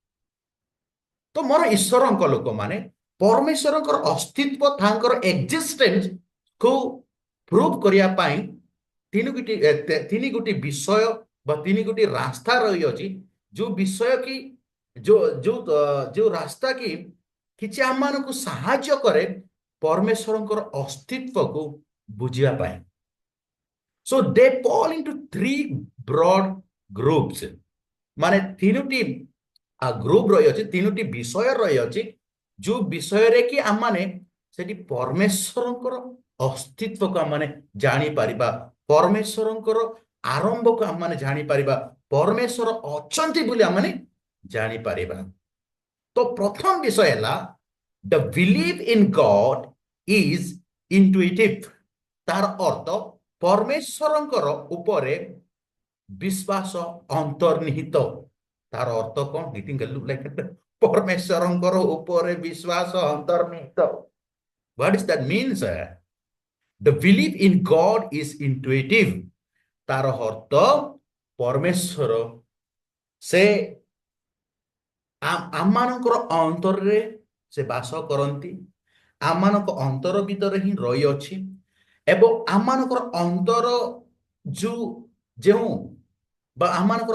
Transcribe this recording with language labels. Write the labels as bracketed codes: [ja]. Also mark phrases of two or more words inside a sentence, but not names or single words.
[or] ତ ମୋର ଈଶ୍ୱରଙ୍କ ଲୋକମାନେ ପରମେଶ୍ୱରଙ୍କର ଅସ୍ତିତ୍ୱ ତାଙ୍କର ଏକ୍ଜିଷ୍ଟେନ୍ସ କୁ ପ୍ରୁଭ୍ କରିବା ପାଇଁ ତିନି ଗୋଟି ବିଷୟ ବା ତିନି ଗୋଟି ରାସ୍ତା ରହିଅଛି ଯୋଉ ବିଷୟ କି ଯୋଉ ରାସ୍ତା କି କିଛି ଆମମାନଙ୍କୁ ସାହାଯ୍ୟ କରେ ପରମେଶ୍ୱରଙ୍କର ଅସ୍ତିତ୍ୱକୁ ବୁଝିବା ପାଇଁ [en] so they fall into three broad groups [or] ମାନେ ତିନୋଟି ଗ୍ରୁପ ରହିଅଛି ତିନୋଟି ବିଷୟ ରହିଅଛି ଯୋଉ ବିଷୟରେ କି ଆମମାନେ ସେଠି ପରମେଶ୍ୱରଙ୍କର ଅସ୍ତିତ୍ୱକୁ ଆମମାନେ ଜାଣିପାରିବା ପରମେଶ୍ୱରଙ୍କର ଆରମ୍ଭକୁ ଆମମାନେ ଜାଣିପାରିବା ପରମେଶ୍ୱର ଅଛନ୍ତି ବୋଲି ଆମମାନେ ଜାଣିପାରିବା ତ ପ୍ରଥମ ବିଷୟ ହେଲା [en] the belief in God is intuitive [or] ତାର ଅର୍ଥ ପରମେଶ୍ୱରଙ୍କର ଉପରେ ବିଶ୍ୱାସ ଅନ୍ତର୍ନିହିତ ତାର ଅର୍ଥ କଣ ପରମେଶ୍ୱରଙ୍କର ଉପରେ ବିଶ୍ୱାସ ଅନ୍ତର୍ନିହିତ [en] what does that mean sir the belief in God is intuitive [or] ତାର ଅର୍ଥ ପରମେଶ୍ୱର ସେ ଆମମାନଙ୍କର ଅନ୍ତରରେ ସେ ବାସ କରନ୍ତି ଆମମାନଙ୍କ ଅନ୍ତର ଭିତରେ ହିଁ ରହିଅଛି ଏବଂ ଆମମାନଙ୍କର ଅନ୍ତର ଯେଉଁ ବା ଆମମାନଙ୍କର